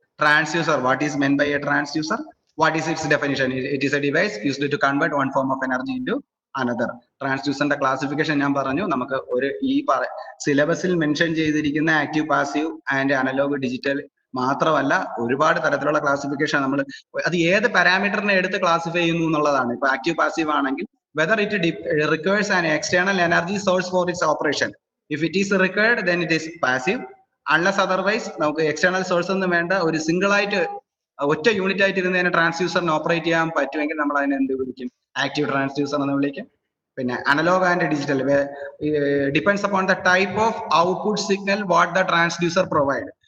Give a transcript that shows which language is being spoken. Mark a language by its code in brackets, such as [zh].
[en] Transducer, what is meant by a transducer, what is its definition, it is a device used to convert one form of energy into another. [ml] ട്രാൻസ്ഡ്യൂസറിന്റെ classification ഞാൻ പറഞ്ഞു. നമുക്ക് ഒരു ഈ സിലബസിൽ mention ചെയ്തിരിക്കുന്ന active, passive and analogue, digital മാത്രമല്ല ഒരുപാട് തരത്തിലുള്ള ക്ലാസിഫിക്കേഷൻ നമ്മൾ അത് ഏത് പാരാമീറ്ററിനെ എടുത്ത് ക്ലാസിഫൈ ചെയ്യുന്നു എന്നുള്ളതാണ്. ഇപ്പൊ ആക്റ്റീവ് പാസീവ് ആണെങ്കിൽ [en] whether it requires an external energy source for its operation. If it is required, then it is passive. Unless otherwise, [ml] നമുക്ക് external source ഒന്നും വേണ്ട, ഒരു സിംഗിൾ ആയിട്ട് ഒറ്റ യൂണിറ്റ് ആയിട്ട് ഇരുന്നതിനെ ട്രാൻസ്ഡ്യൂസറിന് ഓപ്പറേറ്റ് ചെയ്യാൻ പറ്റുമെങ്കിൽ നമ്മൾ അതിനെ എന്ത് വിളിക്കും? ആക്റ്റീവ് ട്രാൻസ്ഡ്യൂസർ എന്ന് വിളിക്കും. പിന്നെ [en] Analog and digital depends upon the type of output signal what the transducer provide.